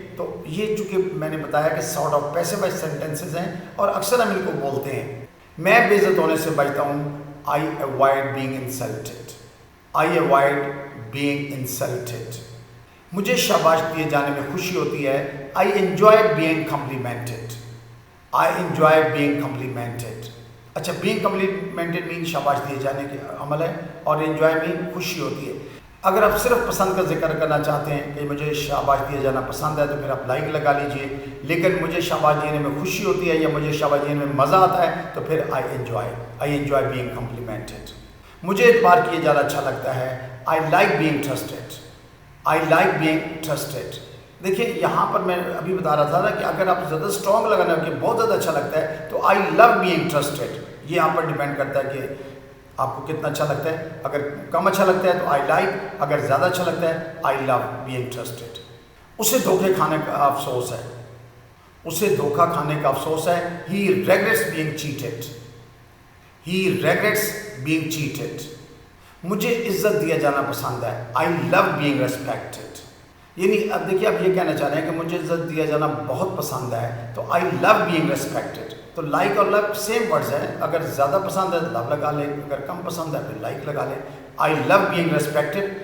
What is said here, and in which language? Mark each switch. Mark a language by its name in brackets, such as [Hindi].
[Urdu] تو یہ چونکہ میں نے بتایا کہ sort of passive voice sentences ہیں اور اکثر ہم ان کو بولتے ہیں. میں بے عزت ہونے سے بچتا ہوں. [English] I avoid being insulted. I avoid being insulted. [Urdu] مجھے شاباش دیے جانے میں خوشی ہوتی ہے. [English] I enjoy being complimented. I enjoy being complimented. [Urdu] اچھا, [English] being complimented [Urdu] mean شاباش دیے جانے کے عمل ہے, اور enjoy mean خوشی ہوتی ہے. اگر آپ صرف پسند کا ذکر کرنا چاہتے ہیں کہ مجھے شاباش دیا جانا پسند ہے تو پھر آپ لائک لگا لیجئے, لیکن مجھے شاباش دینے میں خوشی ہوتی ہے یا مجھے شاباش دینے میں مزہ آتا ہے تو پھر [English] I enjoy being complimented. [Urdu] مجھے اعتبار کیے جانا اچھا لگتا ہے. [English] I like being trusted. I like being trusted. [Urdu] دیکھیں یہاں پر میں ابھی بتا رہا تھا نا کہ اگر آپ زیادہ اسٹرانگ لگانا کہ بہت زیادہ اچھا لگتا ہے تو [English] I love being trusted. [Urdu] یہ آپ پر ڈیپینڈ کرتا ہے کہ آپ کو کتنا اچھا لگتا ہے. اگر کم اچھا لگتا ہے تو [English] I like, [Urdu] اگر زیادہ اچھا لگتا ہے [English] I love being trusted. [Urdu] اسے دھوکے کھانے کا افسوس ہے. اسے دھوکا کھانے کا افسوس ہے. [English] He regrets being cheated. He regrets being cheated. [Urdu] مجھے عزت دیا جانا پسند ہے. [English] I love being respected. [Urdu] یعنی اب دیکھیے آپ یہ کہنا چاہ رہے ہیں کہ مجھے عزت دیا جانا بہت پسند ہے تو [English] I love being respected. [Urdu] تو لائک اور لو سیم ورڈز ہیں. اگر زیادہ پسند ہے تو لو لگا لیں, اگر کم پسند ہے پھر لائک لگا لیں. [English] I love being respected.